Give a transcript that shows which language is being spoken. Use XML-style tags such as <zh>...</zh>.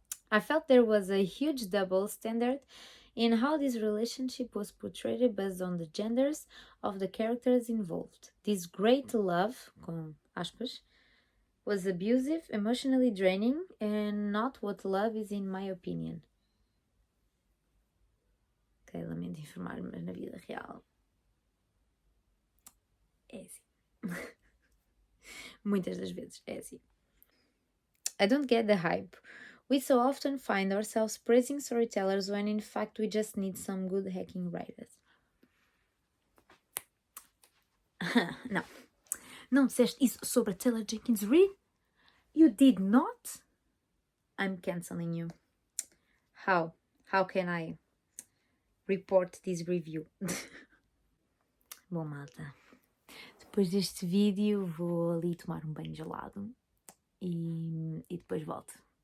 <en>I felt there was a huge double standard in how this relationship was portrayed based on the genders of the characters involved. This great love,</en> <pt>com aspas,</pt> <en>was abusive, emotionally draining, and not what love is in my opinion.</en> <pt>Ok, lamento informar, mas na vida real é assim. Muitas das vezes é assim.</pt> <en>I don't get the hype. We so often find ourselves praising storytellers when in fact we just need some good hacking writers.</en> <pt>Não. Não disseste isso sobre a Taylor Jenkins Reid?</pt> <en>You did not? I'm canceling you. How? How can I report this review?</en> <pt>Bom, malta. Depois deste vídeo vou ali tomar um banho gelado e depois volto.</pt>